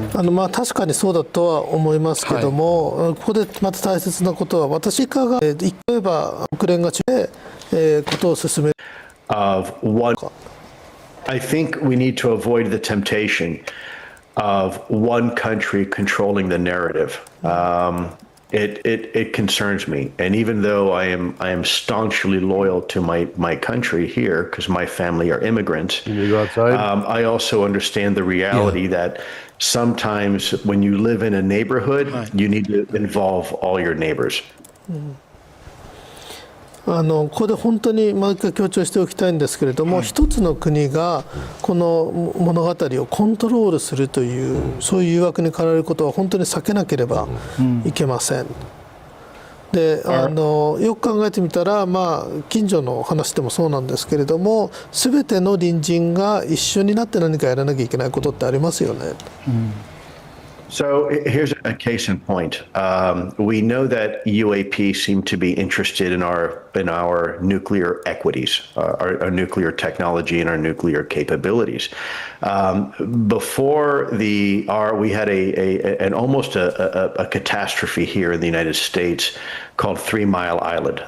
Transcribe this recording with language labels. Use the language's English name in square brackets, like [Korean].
[Japanese] まあ確かにそうだとは思いますけども、ここでまた大切なことは、私が例えば国連が中でことを進める。 [English] of one. I think we need to avoid the temptation of one country controlling the narrative. It concerns me, and even though I am staunchly loyal to my country here because my family are immigrants, Can you go outside? I also understand the reality that sometimes when you live in a neighborhood, you need to involve all your neighbors. [Japanese] ここで本当にもう一回強調しておきたいんですけれども、一つの国がこの物語をコントロールするというそういう誘惑に駆られることは本当に避けなければいけません。でよく考えてみたら、近所の話でもそうなんですけれども、全ての隣人が一緒になって何かやらなきゃいけないことってありますよね。 [English] So here's a case in point. We know that UAP seem to be interested in our nuclear equities, our nuclear technology, and our nuclear capabilities. Before we had an almost a catastrophe here in the United States called 3 Mile Island.